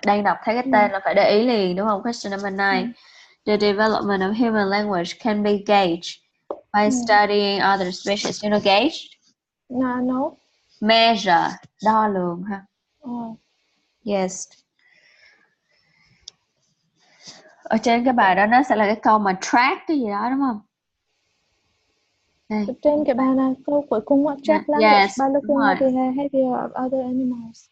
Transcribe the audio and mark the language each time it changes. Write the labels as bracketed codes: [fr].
[vi] Đang đọc thấy cái tên là phải để ý liền, đúng không? [en] Question number 9. The development of human language can be gauged By studying other species. You know gauge? No. Measure, [vi] đo lường ha. [en] Yes. [vi] Ở trên cái bài đó nó sẽ là cái câu mà track cái gì đó đúng không? Đây. Trên cái bài này câu cuối cùng [en] track language yes, by looking at the behavior of other animals.